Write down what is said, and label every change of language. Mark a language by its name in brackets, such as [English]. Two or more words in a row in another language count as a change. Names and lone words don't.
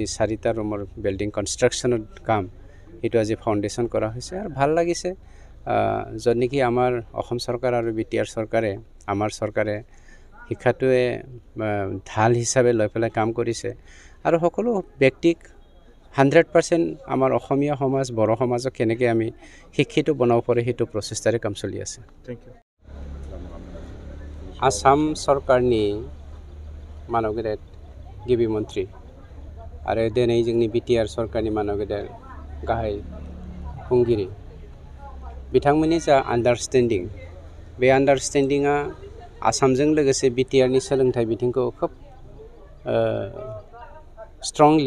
[Assamese] 4টা ৰুমৰ [English] building construction [Assamese] কাম এইটো আজি ফাউণ্ডেশ্যন কৰা হৈছে আৰু ভাল লাগিছে য'ত নেকি আমাৰ অসম চৰকাৰ আৰু বিটিআৰ চৰকাৰে আমাৰ চৰকাৰে শিক্ষাটোৱে ঢাল হিচাপে লৈ পেলাই কাম কৰিছে আৰু সকলো ব্যক্তিক 100% আমাৰ অসমীয়া সমাজ বড়ো সমাজক কেনেকৈ আমি শিক্ষিত বনাব পাৰে সেইটো প্ৰচেষ্টাৰে কাম চলি আছে [English] Thank you. [Bodo] आसाम सरकारनि मानव गेदेर गिबि मन्थ्रि आरो दिनै जोंनि बिटिआर सरकारनि मानव गेदेर गाहाय खुंगिरि बिथांमोननि जा आन्डारस्टेन्डिं बे आन्डारस्टेन्डिंआ आसामजों लोगोसे बिटिआरनि सोलोंथाइ बिथिंखौ खोब स्ट्रंलि